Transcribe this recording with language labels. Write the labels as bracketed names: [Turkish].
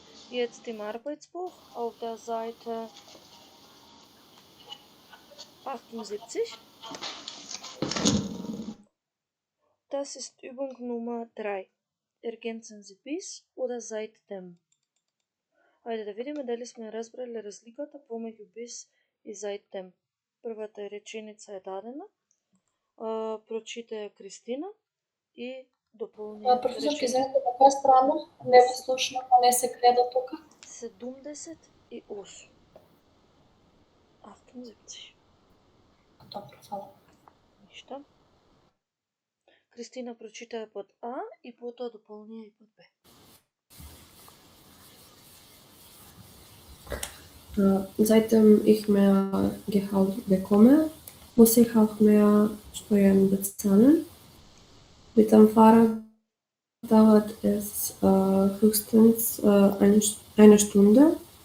[German] Jetzt im Arbeitsbuch auf der Seite 78. Das ist Übung Nummer 3. Ergänzen Sie bis oder seitdem. [Macedonian] Ајде да видиме дали сме разбрали разликата помеѓу без и seitdem. Првата реченица е дадена, прочита ја Кристина и дополни Професорки, извинете, на која страна? Не ви слушнав, а не се гледа тука. 78. 78. Добро, фала. Ништа. Кристина прочита ја под А и потоа дополни ја и под Б. [German] Seitdem ich mehr Gehalt bekomme, muss ich auch mehr Steuern bezahlen. Mit dem Fahrrad dauert es höchstens eine Stunde.